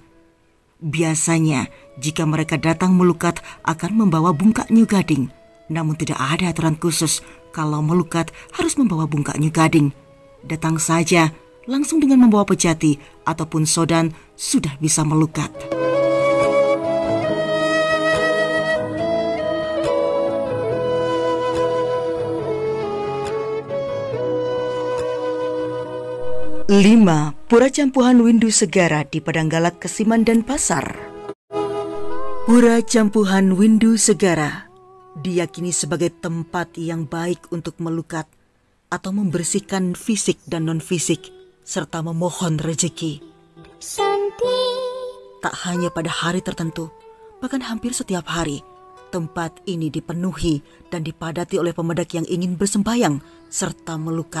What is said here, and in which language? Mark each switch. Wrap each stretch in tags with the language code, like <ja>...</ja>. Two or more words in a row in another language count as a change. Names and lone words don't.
<id>Biasanya, jika mereka datang melukat akan membawa bungkak New Gading. Namun tidak ada aturan khusus kalau melukat harus membawa bungkak New Gading. Datang saja, langsung dengan membawa pejati ataupun sodan sudah bisa melukat. Lima, Pura Campuhan Windu Segara di Padanggalak, Kesiman dan Pasar. Pura Campuhan Windu Segara diyakini sebagai tempat yang baik untuk melukat atau membersihkan fisik dan non-fisik serta memohon rezeki. Tak hanya pada hari tertentu, bahkan hampir setiap hari, tempat ini dipenuhi dan dipadati oleh pemedak yang ingin bersembayang serta melukat.</id>